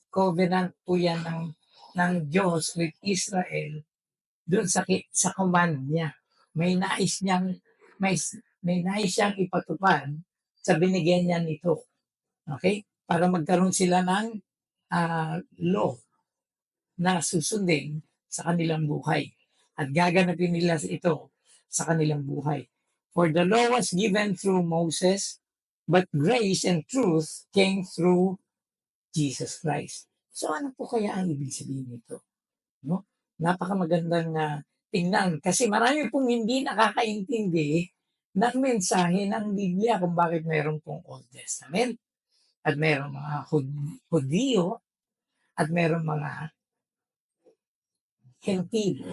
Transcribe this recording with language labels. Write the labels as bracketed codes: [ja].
[tl] Covenant po yan ng Diyos [en] with Israel [tl] doon sa command niya. May nais niyang may, may nais siyang ipatupad sa binigyan niya nito. Okay? Para magkaroon sila ng law na susundin sa kanilang buhay. At gaganapin nila ito sa kanilang buhay. [en] For the law was given through Moses, but grace and truth came through Jesus Christ. [tl] So ano po kaya ang ibig sabihin nito? No? Napakamagandang tingnan kasi marami pong hindi nakakaintindi ng mensahe ng Biblia kung bakit mayroon pong Old Testament at mayroong mga Hudyo at mayroong mga Hentil.